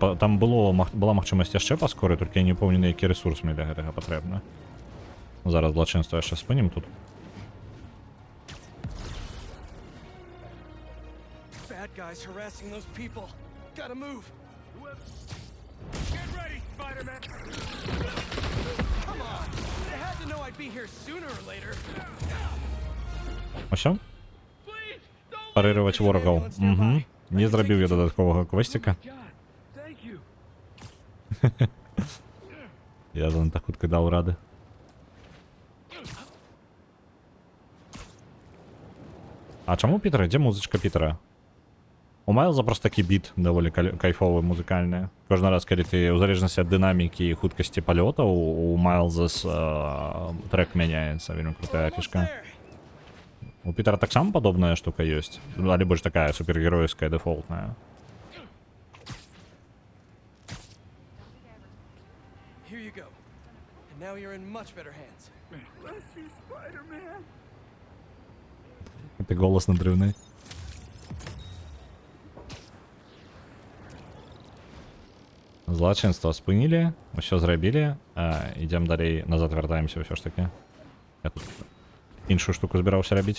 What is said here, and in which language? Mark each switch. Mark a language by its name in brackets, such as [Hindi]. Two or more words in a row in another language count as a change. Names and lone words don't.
[Belarusian] Там была магчымасць яшчэ паскоры, толькі я не помню, на які ресурс мне для гэтага патрэбна. Зараз злачынства яшчэ спынім тут. [English] Bad guys harassing those people. Gotta move. Get ready, Spider-Man. Come on. They had to know I'd be here sooner or later. [Belarusian] Усё? Парировать ворогаў. Угу. Не зрабіў я дадатковага квестика. Я за так хутка даў рады. А чаму Пітера? Дзе музычка Пітера? У Майлза просто такі біт даволі кайфовы, музыкальны. Кожны раз, калі ты, у залежнасці ад дынамікі і хуткасці палётаў, у Майлза трек мяняецца. Вельмі крутая фішка. У Пітера таксама падобная штука ёсць, але больш такая супергеройская, дэфолтная. [English] Here you go. Now you're in much better hands. Bless you, Spider-Man. [Ukrainian] Ти голос надривний. Злочинство спинили, все зробили. Ідемо далі, назад вертаємося все ж таки. Я тут іншу штуку збирався робити.